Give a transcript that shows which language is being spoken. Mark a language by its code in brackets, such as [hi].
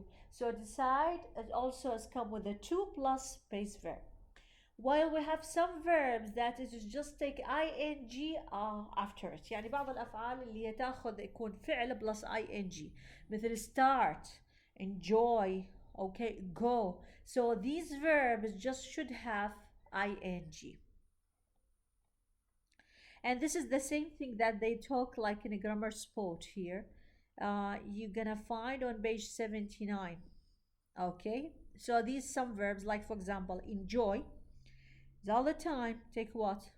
[en] So decide it also has come with a to plus base verb. While we have some verbs that is just take ing after it. [ar] يعني بعض الأفعال اللي تاخذ يكون فعل [en] plus ing [ar] مثل start, enjoy, okay, go. [en] So these verbs just should have ing. And this is the same thing that they talk like in a grammar spot here. You're gonna find on page 79, okay? So these some verbs like for example enjoy is all the time take what?